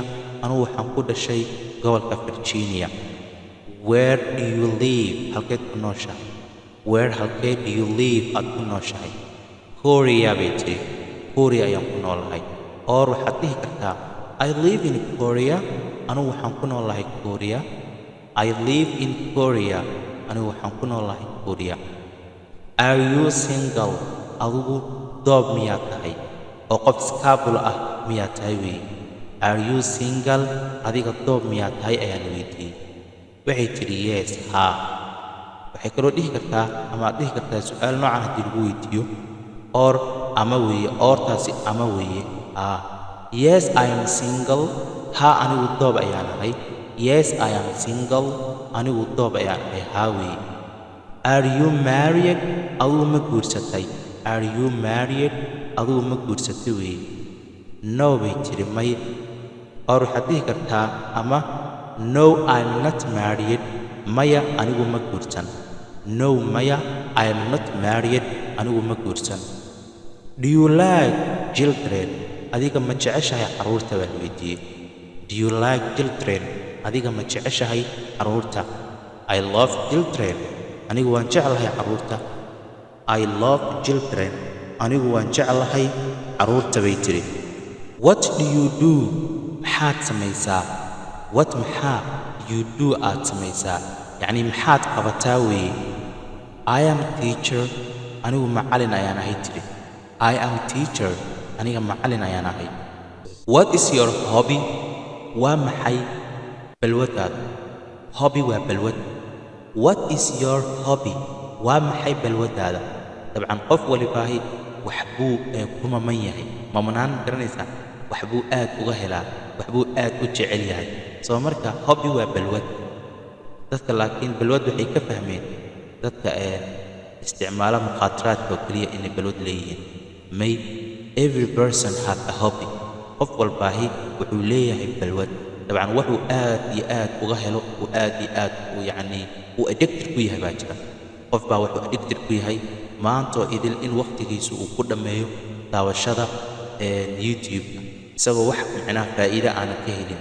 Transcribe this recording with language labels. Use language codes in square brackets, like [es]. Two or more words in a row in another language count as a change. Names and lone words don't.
[so] anigu waxaan ku dhashay gobolka Virginia. [en] Where do you live? [so] halkeed ku nooshahay? [en] Where halkeed do you live? [so] aad ku nooshahay? Korea bay tiri, Korea ayaan ku noolahay. or waxaad dhihi kartaa [en] I live in Korea. [so] anigu waxaan ku noolahay Korea. [en] I live in Korea. [so] anigu waxaan ku noolahay Korea. [en] Are you single? [so] adigu doob miyaad tahay? oo qof iskaabula ah miyaad tahay wey? [en] Are you single? [so] adiga doob miyaad tahay ayaan weydiiyey. waxay tiri yes, haa. waxay kaloo dhihi kartaa ama aad dhihi kartaa su'aal noocan haddii lagu weydiiyo or ama weeye, ortaasi ama weeye. [en] Yes, I am single. [so] haa, anigu doob ayaan ahay. [en] Yes, I am single. [so] anigu doob ayaan ahay. haa weeye. [en] Are you married? [so] adigu ma guursatay? [en] Are you married? [so] adigu ma guursatay weeye. No bay tiri, may. or waxaad dhihi kartaa ama [en] no, I'm not married. [so] maya, anigu ma guursan. [en] No, maya, I am not married. [so] anigu ma guursan. [en] Do you like children? [so] adiga ma jeceshahay carruurta? baan weydiiyey. [en] Do you like children? [so] adiga ma jeceshahay carruurta? [en] I love children. [so] anigu waan jeclahay carruurta. [en] I love children. [so] anigu waan jeclahay carruurta bay tiri. [en] What do you do? [so] maxaad samaysaa? [en] What maxaa you do [so] aad samaysaa? yacni maxaad qabataa weeye. [en] I am teacher. [so] anigu macallin ayaan ahay tiri. [en] I am teacher. [so] aniga macallin ayaan ahay. [en] What is your hobby? [so] waa maxay balwadaada? Hobby waa balwad. [en] What is your hobby? [so] waa maxay balwadaada? dabcan qof walibaahi wax buu ku maman yahay. mamanaan garanaysaa wax buu aad uga helaa, wax buu aad u jecel yahay. soo marka hobby waa balwad. dadka laakiin balwad waxay ka fahmeen dadka isticmaala mukhaadaraadka oo keliya inay balwad leeyihiin. [en] may every person has a hobby. [so] qof walbaahi wuxuu leeyahay balwad. dabcan wuxuu aad iyo aad uga helo uu aad iyo aad yacni uu addicted ku yahay baa jira. qof baa wuxuu addicted ku yahay maantoo idil in waqtigiisu uu ku dhammeeyo daawashada YouTube isagoo wax micnaha faa'iido aanan ka helin.